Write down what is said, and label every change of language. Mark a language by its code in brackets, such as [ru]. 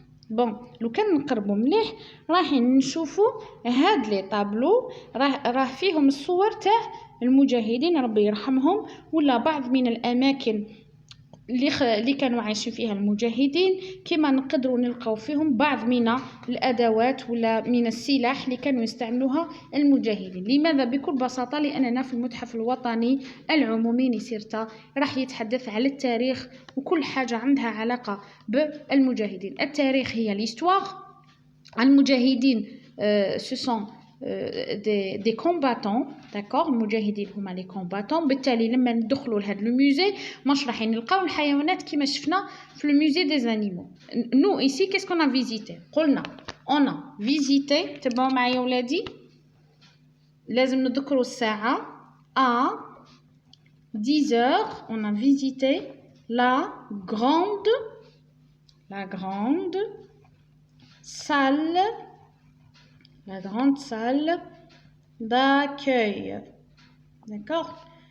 [ar] بون لو كان نقربوا مليح راح نشوفوا هاد لي طابلو راه فيهم الصور تاع المجاهدين ربي يرحمهم ولا بعض من الاماكن اللي كانوا عايشين فيها المجاهدين كما نقدروا نلقاو فيهم بعض من الادوات ولا من السلاح اللي كانوا يستعملوها المجاهدين. لماذا؟ بكل بساطه لاننا في المتحف الوطني العمومي لسيرتا راح يتحدث على التاريخ وكل حاجه عندها علاقه بالمجاهدين. التاريخ هي ليستوار. المجاهدين [fr] ce sont des combattants, d'accord. [ar] المجاهدين هما لي combattants. بالتالي لما ندخلوا لهذا الموزي مش راح نلقاو الحيوانات كما شفنا في الموزي [fr] des animaux. nous ici qu'est-ce qu'on a visité؟ [ar] قلنا [fr] on a visité. [ar] تبعوا معايا ولادي لازم نذكروا الساعه [fr] à 10h on a visité la grande salle d'accueil, d'accord.